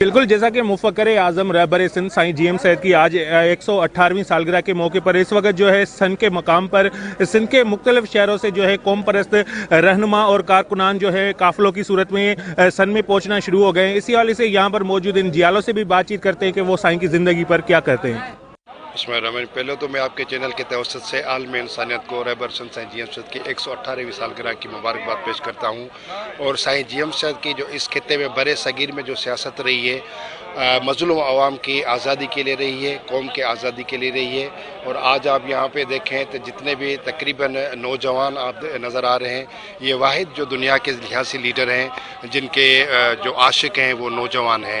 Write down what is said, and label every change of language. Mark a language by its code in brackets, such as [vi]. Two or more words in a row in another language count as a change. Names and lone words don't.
[ur] بالکل، جیسا کہ مفکر اعظم رہبر سندھ سائیں جی ایم سید کی آج 118ویں سالگرہ کے موقع پر اس وقت جو ہے سن کے مقام پر سندھ کے مختلف شہروں سے جو ہے قوم پرست رہنما اور کارکنان جو ہے قافلوں کی صورت میں سن میں پہنچنا شروع ہو گئے ہیں. اسی حوالے سے یہاں پر موجود ان جیالوں سے بھی بات چیت کرتے ہیں کہ وہ سائیں کی زندگی پر کیا کرتے ہیں. اس میں رمن پہلے تو میں آپ کے چینل کے توسط سے عالم انسانیت کو رہبر سندھ سائیں جی ایم سید کی 118ویں سالگرہ کی مبارکباد پیش کرتا ہوں. اور سائیں جی ایم سید کی جو اس خطے میں بڑے صغیر میں جو سیاست رہی ہے، مظلوم عوام کی آزادی کے لیے رہی ہے، قوم کے آزادی کے لیے رہی ہے. اور آج آپ یہاں پہ دیکھیں تو جتنے بھی تقریباً نوجوان آپ نظر آ رہے ہیں، یہ واحد جو دنیا کے سیاسی لیڈر ہیں جن کے جو عاشق ہیں وہ نوجوان ہیں.